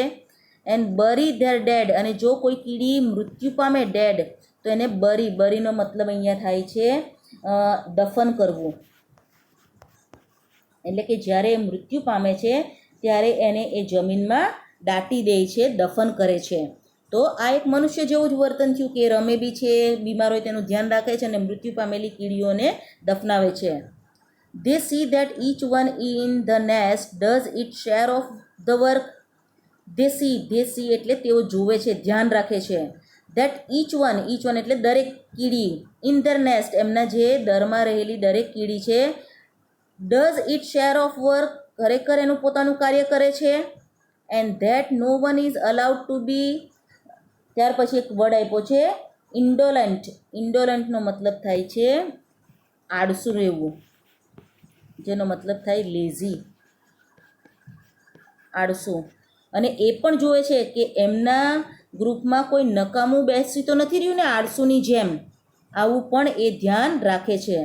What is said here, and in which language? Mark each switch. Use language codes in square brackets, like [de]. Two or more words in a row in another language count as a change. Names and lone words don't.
[en] and bury their dead, [gu] અને જો કોઈ કીડી મૃત્યુ પામે, ડેડ, તો એને બરીનો મતલબ અહીંયા થાય છે દફન કરવું, એટલે કે જ્યારે એ મૃત્યુ પામે છે ત્યારે એને એ જમીનમાં દાટી દે છે, દફન કરે છે. તો આ એક મનુષ્ય જેવું જ વર્તન થયું કે રમે બી છે, બીમાર હોય તેનું ધ્યાન રાખે છે અને મૃત્યુ પામેલી કીડીઓને દફનાવે છે. [en] They see that each one in the nest does its share of the work. They see [gu] એટલે તેઓ જોવે છે, ધ્યાન રાખે છે. [en] That each one [gu] એટલે દરેક કીડી, [en] in their nest [gu] એમના જે દરમાં રહેલી દરેક કીડી છે, [en] does its share of work [gu] ખરેખર એનું પોતાનું કાર્ય કરે છે. [en] And that no one is allowed to be, [gu] ત્યાર પછી એક વર્ડ આપ્યો છે ઇન્ડોલન્ટ. ઇન્ડોલન્ટનો મતલબ થાય છે આળસુ રહેવું, જેનો મતલબ થાય લેઝી, આળસુ. અને એ પણ જોવે છે કે એમના ગ્રુપમાં કોઈ નકામું બેસી તો નથી રહ્યું ને આળસુની જેમ, આવું પણ એ ધ્યાન રાખે છે.